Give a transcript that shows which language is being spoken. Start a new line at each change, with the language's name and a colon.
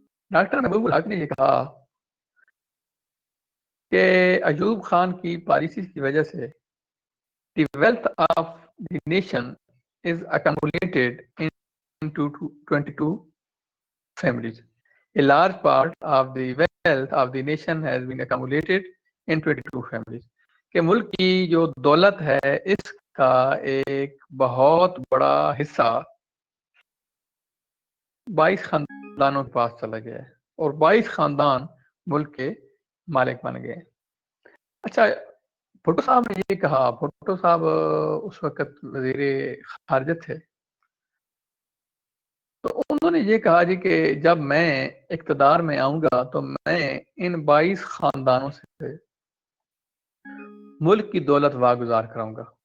Urdu: Doctor محبوب الحق نے یہ کہا کہ ایوب خان کی پالیسی کی وجہ سے
English: the wealth of the nation is accumulated into 22 families. A large part of the wealth of the nation has been accumulated in 22 families.
Urdu: کہ ملک کی جو دولت ہے اس کا ایک بہت بڑا حصہ 22 خاندانوں کے پاس چلا گیا ہے اور 22 خاندان ملک کے مالک بن گئے. اچھا, بھٹو صاحب نے یہ کہا, بھٹو صاحب اس وقت وزیر خارجہ تھے, تو انہوں نے یہ کہا جی کہ جب میں اقتدار میں آؤں گا تو میں ان 22 خاندانوں سے ملک کی دولت واگزار کراؤں گا.